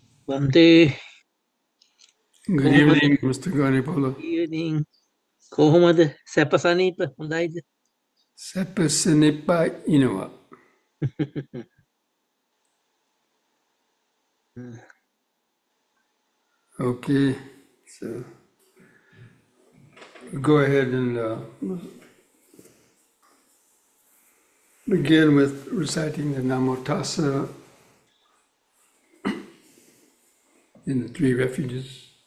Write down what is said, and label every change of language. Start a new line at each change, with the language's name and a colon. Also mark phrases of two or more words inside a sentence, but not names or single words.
English: Bante, Good evening, Mr. Ganipala.
Sinhala: evening. කොහොමද සැපසනීප හොඳයිද? සැපසනීප ඉන්නවා.
English: Okay, so go ahead and begin with reciting the
Pali: Namo Tassa
English: in the three refuges.